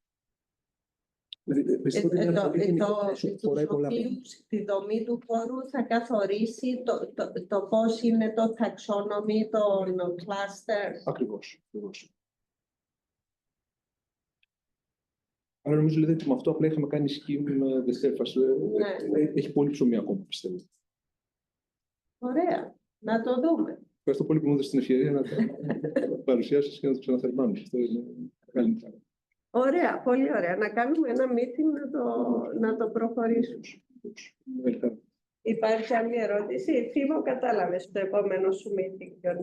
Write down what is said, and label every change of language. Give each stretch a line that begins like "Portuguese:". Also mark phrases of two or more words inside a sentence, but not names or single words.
Greek: Τη δομή του χώρου θα καθορίσει το πώς είναι το taxonomy των clusters. Ακριβώς. Άρα νομίζω ότι με αυτό απλά είχαμε κάνει
English: scheme the surface.
Greek: Έχει πολύ ψωμί ακόμα, πιστεύω. Ωραία. Να το δούμε. Ευχαριστώ πολύ που μου έδωσες την ευκαιρία να το παρουσιάσεις και να το ξαναθερμάνεις. Αυτό είναι μεγάλη χαρά. Ωραία, πολύ ωραία. Να κάνουμε ένα meeting να το προχωρήσουμε. Υπάρχει άλλη ερώτηση? Φίβο, κατάλαβες το επόμενο σου meeting.